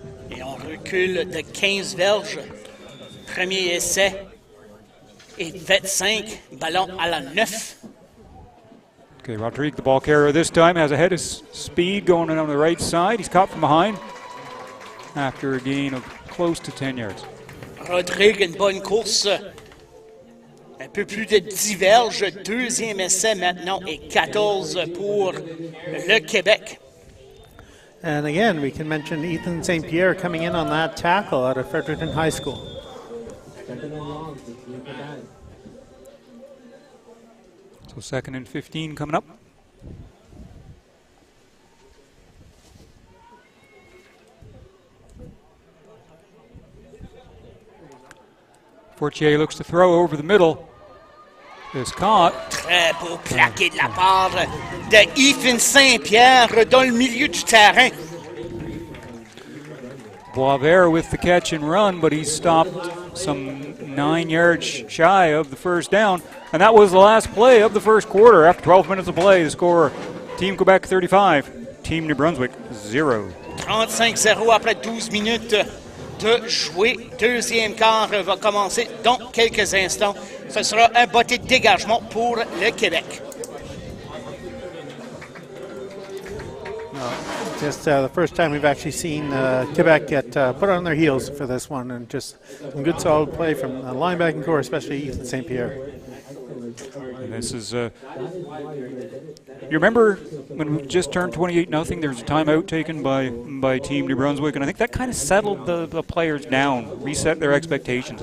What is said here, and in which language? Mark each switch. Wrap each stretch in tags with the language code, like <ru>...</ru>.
<fr>Et on recule de 15 verges. Premier essai et 25. Ballon à la 9.</fr> <en>Okay, Rodrigue, the ball carrier this time, has a head of speed going in on the right side. He's caught from behind after a gain of close to 10 yards.</en> <fr>Rodrigue, une bonne course. Un peu plus de 10 verges, deuxième essai maintenant et 14 pour le Québec.</fr> <en>And again, we can mention Ethan St. Pierre coming in on that tackle out of Fredericton High School. So 2nd and 15 coming up. Fortier looks to throw over the middle. Is caught.</en> <fr>Très beau plaqué de la part de Ethan Saint-Pierre dans le milieu du terrain.</fr> <en>Boisvert with the catch and run, but he's stopped some 9 yards shy of the first down. And that was the last play of the first quarter. After 12 minutes of play, the score, Team Quebec 35, Team New Brunswick 0.</en> <fr>35-0 après 12 minutes de jouer. Deuxième quart va commencer dans quelques instants. Ce sera un botté de dégagement pour le Québec.</fr> <en>Just the first time we've actually seen Quebec get put on their heels for this one, and just some good solid play from the linebacking core, especially Ethan St. Pierre. And this is, you remember when we just turned 28-0, there was a timeout taken by Team New Brunswick, and I think that kind of settled the players down, reset their expectations.</en>